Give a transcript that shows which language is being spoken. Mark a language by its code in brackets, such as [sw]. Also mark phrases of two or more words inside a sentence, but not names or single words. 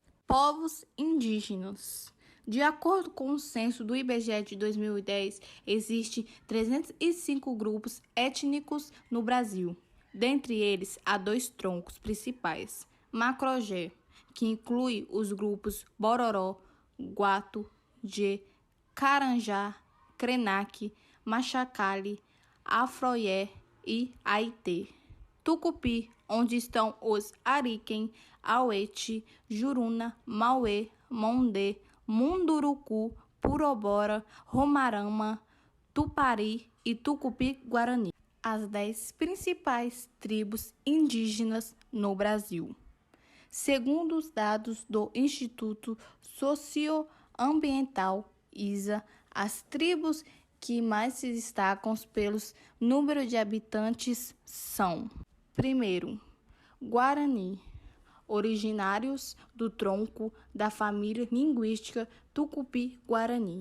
[pt] Povos indígenas. De acordo com o censo do IBGE de 2010, existem 305 grupos étnicos no Brasil. Dentre eles, há 2 troncos principais: Macro-Gé, que inclui os grupos Bororó, Guato, Jê, Caranjá, Krenak, Machacali, Afroié e Aitê. Tucupi, onde estão os Ariquem, Auete, Juruna, Mauê, Mondê, Munduruku, Purobora, Romarama, Tupari e Tucupi-Guarani. As 10 principais tribos indígenas no Brasil. Segundo os dados do Instituto Socioambiental ISA, as tribos que mais se destacam pelos número de habitantes são: primeiro, Guarani, originários do tronco da família linguística Tucupi-Guarani.